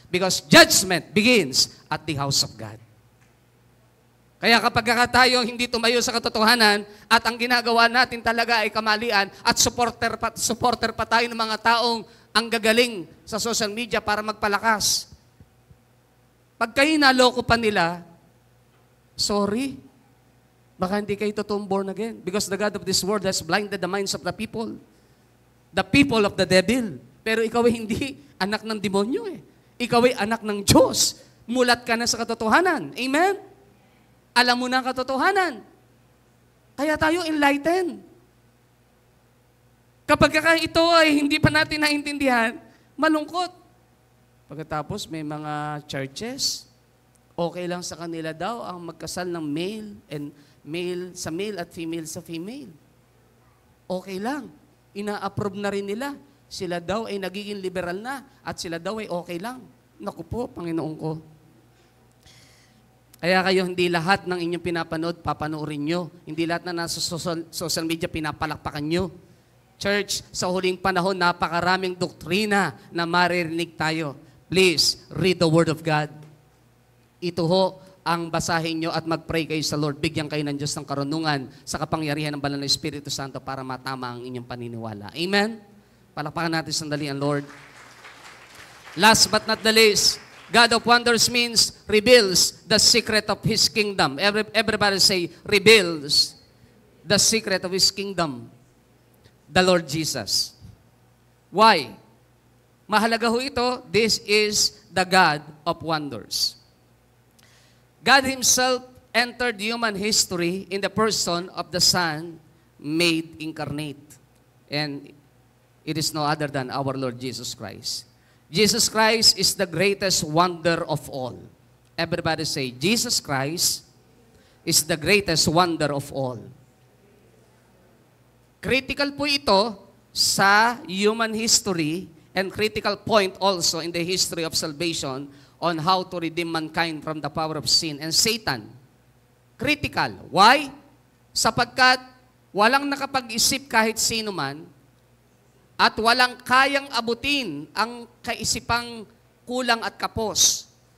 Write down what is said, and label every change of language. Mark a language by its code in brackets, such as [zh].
[en] Because judgment begins at the house of God. [tl] Kaya kapag tayo hindi tumayo sa katotohanan at ang ginagawa natin talaga ay kamalian at supporter pa tayo ng mga taong ang gagaling sa social media para magpalakas. Pag kayo naloko pa nila, sorry, baka hindi kayo totoong born again. [en] Because the God of this world has blinded the minds of the people. The people of the devil. [tl] Pero ikaw ay hindi anak ng demonyo eh. Ikaw ay anak ng Diyos. Mulat ka na sa katotohanan. Amen? Alam mo na ang katotohanan. Kaya tayo enlightened. Kapag ito ay hindi pa natin naintindihan, malungkot. Pagkatapos may mga churches, okay lang sa kanila daw ang magkasal ng male sa male at female sa female. Okay lang. Ina-approve na rin nila. Sila daw ay nagiging liberal na at sila daw ay okay lang. Naku po, Panginoon ko. Kaya kayo, hindi lahat ng inyong pinapanood, papanoorin nyo. Hindi lahat na nasa social media, pinapalakpakan nyo. Church, sa huling panahon, napakaraming doktrina na maririnig tayo. [en] Please, read the Word of God. [tl] Ito ho ang basahin nyo at mag-pray kayo sa Lord. Bigyan kayo ng Diyos ng karunungan sa kapangyarihan ng banal na Espiritu Santo para matama ang inyong paniniwala. Amen? Palakpakan natin sandali ang Lord. [en] Last but not the least, God of wonders means reveals the secret of His kingdom. Everybody say, reveals the secret of His kingdom. The Lord Jesus. Why? [tl] Mahalaga ho ito, [en] this is the God of wonders. God Himself entered human history in the person of the Son made incarnate. And it is no other than our Lord Jesus Christ. Jesus Christ is the greatest wonder of all. Everybody say, Jesus Christ is the greatest wonder of all. Critical [tl] po ito sa [en] human history and critical point also in the history of salvation on how to redeem mankind from the power of sin and Satan. Critical. Why? [tl] Sapagkat walang nakapag-isip kahit sino man at walang kayang abutin ang kaisipang kulang at kapos.